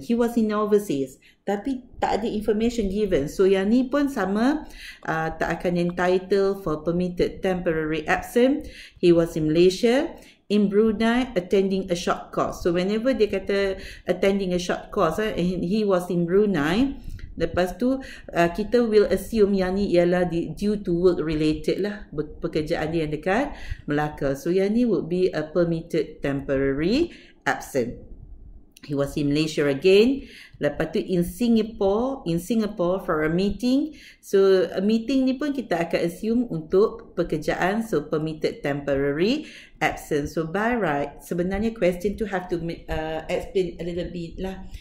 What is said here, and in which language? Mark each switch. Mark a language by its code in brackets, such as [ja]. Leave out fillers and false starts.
[en] He was in overseas [ms] tapi tak ada [en] information given. [ms] So yang ni pun sama, tak akan [en] entitled for permitted temporary absent. He was in Malaysia, in Brunei, attending a short course. So whenever [ms] dia kata [en] attending a short course, he was in Brunei. [ms] Lepas tu kita [en] will assume [ms] yang ni ialah [en] due to work related [ms] lah, pekerjaan dia yang dekat Melaka. [en] So [ms] yang ni [en] would be a permitted temporary absent. He was in Malaysia again. [ms] Lepas tu [en] in Singapore for a meeting. So a meeting [ms] ni pun kita akan [en] assume [ms] untuk pekerjaan, [en] so permitted temporary absent. So by right, sebenarnya question tu have to explain a little bit lah.